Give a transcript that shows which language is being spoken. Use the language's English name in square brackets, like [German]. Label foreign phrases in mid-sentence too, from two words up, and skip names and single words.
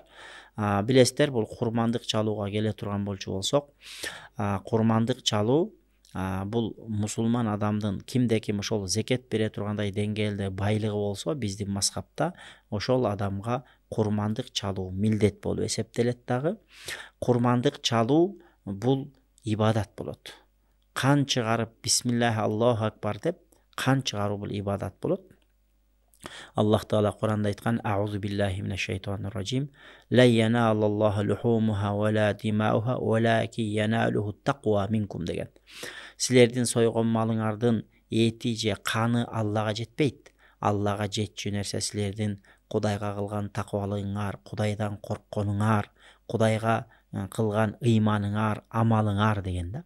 [Kyrgyz] Билесиздер, бул курмандык чалууга келе турган болсок, курмандык чалуу бул мусулман адамдын кимде ким ошол зекет бере тургандай деңгээлде байлыгы болсо, биздин мазхабта ошол адамга курмандык чалуу милдет болуп эсептелет дагы. Курмандык чалуу бул ибадат болот. Кан чыгарып [Arabic] بسم الله الله أكبر [Kyrgyz] деп кан чыгаруу бул ибадат болот. Аллах Таала Куранда айткан: [Arabic] أعوذ بالله من الشيطان الرجيم. لن ينال الله لحومها ولا دماؤها ولكن يناله التقوى منكم деген. [Kyrgyz] Силердин сойгон малыңардын эти же каны Аллага жетпейт. Аллага жетчү нерсе силердин Кудайга кылган таквалыгыңар, Кудайдан коркконуңар, Кудайга кылган ыйманыңар, амалыңар деген да.